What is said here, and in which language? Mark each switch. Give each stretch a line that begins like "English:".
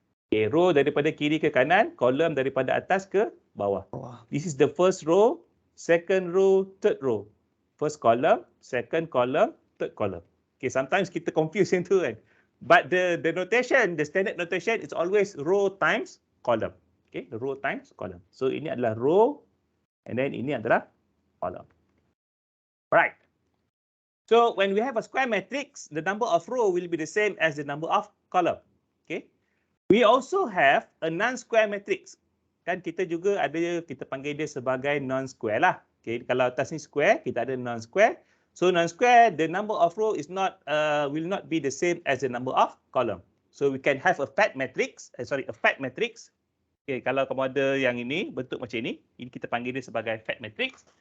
Malay: Okay, row daripada kiri ke kanan, column daripada atas ke bawah.
English: This is the first row, second row, third row. First column, second column, third column. Okay, sometimes
Malay: kita confuse yang tu kan.
English: But the notation, the standard notation is always row times column. Okay, the row times column.
Malay: So ini adalah row, and then ini adalah column.
English: Right. So when we have a square matrix, the number of row will be the same as the number of column. Okay. We also have a non-square matrix.
Malay: Kan kita juga ada, kita panggil dia sebagai non-square lah. Okay, kalau atas ni square, kita ada non-square.
English: So non-square, the number of row is not will not be the same as the number of column. So we can have a fat matrix, a fat matrix.
Malay: Okay, kalau kamu ada yang ini bentuk macam ini kita panggil dia sebagai fat matrix.